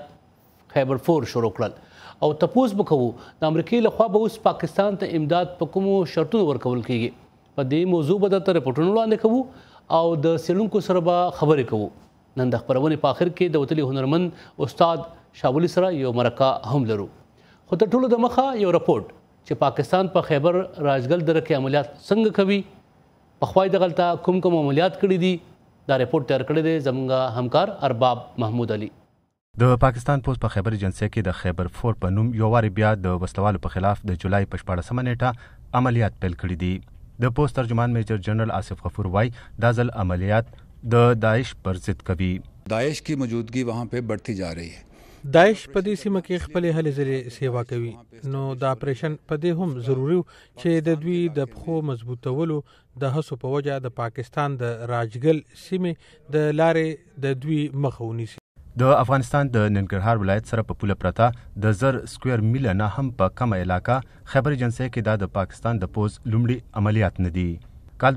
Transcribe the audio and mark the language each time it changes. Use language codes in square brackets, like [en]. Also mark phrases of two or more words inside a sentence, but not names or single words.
[ps] خیبر 4 شروع کړل او تپوس به کوو د امریکې لخوا به اوس پاکستان ته امداد په کومو شرطونو ورکول کیږي په دې موضوع به درته رپورټونه وړاندې کوو او د څېړونکو سره به خبرې کوو نن د خپرونې په آخر کې د وتلي هنرمند استاد شاولي سره یو مرکه هم لرو خو تر ټولو د مخه یو رپورټ چې پاکستان په خیبر راجګل دره کې عملیات څنګه کوي پخوا یې دغلته کوم عملیات کړي دي دا رپورټ تیار کړی دی زموږ همکار ارباب محمود علي د پاکستان پوسټ په خیبر ایجنسۍ کې د خیبر 4 په نوم یو وارې بیا د وسلوالو په خلاف د جولای په 14 نیټه عملیات پیل کړي دي د پوسټ ترجمان میجر جنرل آصف غفور وايي دا ځل عملیات د داعش پر ضد کوي [ur] داعش کی موجودگی وہاں پہ بڑھتی جا رہی ہے [ps] داعش په دې سیمه کې خپل هلې ځلې سیوا کوي نو دا اپریشن په دې هم ضروري چې د دوی د پخو مضبوطولو د هڅو په وجه د پاکستان د راجګل سیمه د لارې د دوی مخه ونیسي د افغانستان د ننګرهار ولایت سره په پوله پرته د 1000 سکوير میله نه هم په کمه علاقه خیبر ایجنسۍ کې د پاکستان د پوز لومړي عملیات نه دي کال